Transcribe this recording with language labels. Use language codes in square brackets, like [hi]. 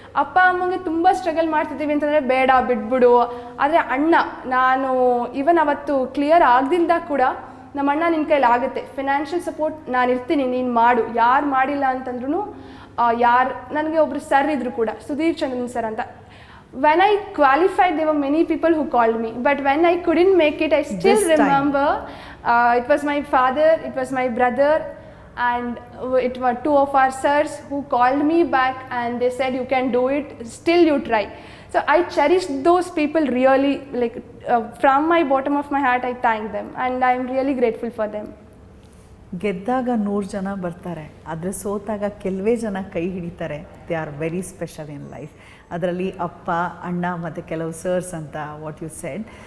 [kn] ಅಪ್ಪ ಅಮ್ಮಂಗೆ ತುಂಬ ಸ್ಟ್ರಗಲ್ ಮಾಡ್ತಿದ್ದೀವಿ ಅಂತಂದರೆ ಬೇಡ ಬಿಟ್ಬಿಡು. ಆದರೆ ಅಣ್ಣ, ನಾನು ಇವನ್ ಅವತ್ತು ಕ್ಲಿಯರ್ ಆಗದಿಲ್ದಾಗ ಕೂಡ ನಮ್ಮ ಅಣ್ಣ ನಿನ್ನ ಕೈಲಿ ಆಗುತ್ತೆ, ಫಿನಾನ್ಷಿಯಲ್ ಸಪೋರ್ಟ್ ನಾನು ಇರ್ತೀನಿ, ನೀನು ಮಾಡು, ಯಾರು ಮಾಡಿಲ್ಲ ಅಂತಂದ್ರೂ ನನಗೆ ಒಬ್ಬರು ಸರ್ ಇದ್ರು ಕೂಡ, ಸುಧೀರ್ ಚಂದ್ರನ್ ಸರ್ ಅಂತ. [en] When I qualified, there were many people who called me, but when I couldn't make it, I still remember it was my father, it was my brother, and it were 2 of our sirs who called me back and they said you can do it, still you try. So I cherish those people really, like from my bottom of my heart I thank them and I am really grateful for them. [kn] ಗೆದ್ದಾಗ 100 ಜನ ಬರ್ತಾರೆ, ಆದರೆ ಸೋತಾಗ ಕೆಲವೇ ಜನ ಕೈ ಹಿಡಿತಾರೆ. [en] They are very special in life. [kn] ಅದರಲ್ಲಿ ಅಪ್ಪ, ಅಣ್ಣ ಮತ್ತು ಕೆಲವು ಸರ್ಸ್ ಅಂತ [en] What you said.